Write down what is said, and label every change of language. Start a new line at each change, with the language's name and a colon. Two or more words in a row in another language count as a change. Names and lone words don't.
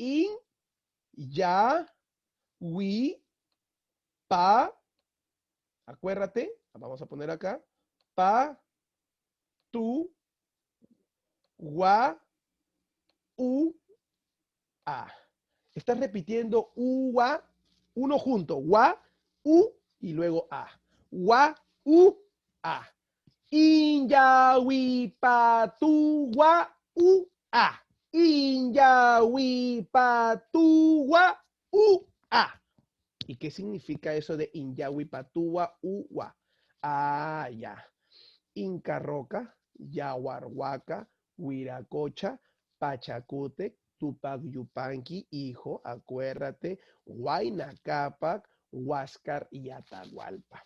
Spanish: Inyahuipa, acuérdate, vamos a poner acá, pa, tu, gua, u, a. Estás repitiendo ua, uno junto, wa, u y luego a.
Quechua: Wa, u, a. Inyahuipatuwa, u, a. Inyahuipatuwa, u,
Spanish: Ah, ¿y qué significa eso de Inyahui Patúa Uwa? Ah, ya. Inca Roca, Yaguarhuaca, Huiracocha, Pachacute, Tupac Yupanqui, hijo, acuérdate, Huayna Cápac, Huáscar y Atahualpa.